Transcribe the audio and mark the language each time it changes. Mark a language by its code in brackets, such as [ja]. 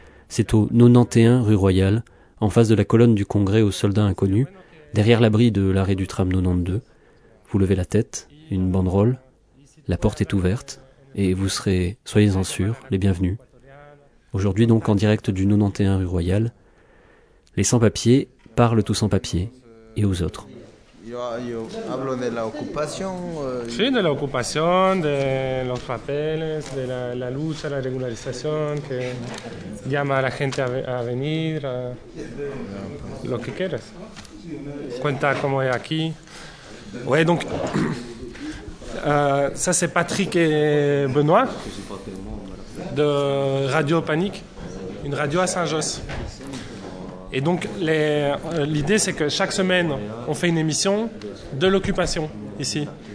[fr] C'est au 91 rue Royale, en face de la colonne du congrès aux soldats inconnus, derrière l'abri de l'arrêt du tram 92. Vous levez la tête, une banderole, la porte est ouverte, et vous serez, soyez-en sûrs, les bienvenus. Aujourd'hui donc en direct du 91 rue Royale, les sans-papiers parlent aux sans-papiers et aux autres. [es] Sí, de la ocupación, de los papeles, de la lucha, la regularización, que llama a la gente a venir, a lo que quieras. Cuenta cómo es aquí. [fr] Ouais, donc ça c'est Patrick et Benoît. De Radio Panique, une radio à Saint-Josse. Et donc, l'idée, c'est que chaque semaine, on fait une émission de l'occupation, ici.